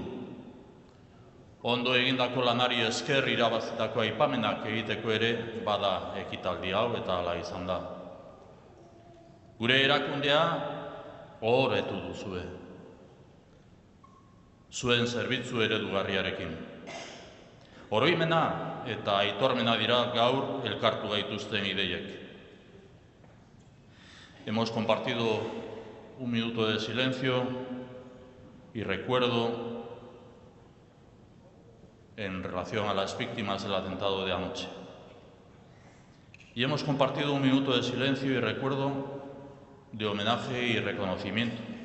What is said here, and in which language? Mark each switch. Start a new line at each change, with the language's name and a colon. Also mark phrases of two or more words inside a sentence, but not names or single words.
Basque: Ondo egindako lanari esker irabazitako aipamenak egiteko ere bada ekitaldi hau eta hala izan da. Gure erakundea ohoretu duzue. Zuen zerbitzu eredugarriarekin. Oroimena eta aitormena dira gaur elkartu gaituzten ideiek.
Spanish: Hemos compartido un minuto de silencio y recuerdo en relación a las víctimas del atentado de anoche. Y hemos compartido un minuto de silencio y recuerdo de homenaje y reconocimiento.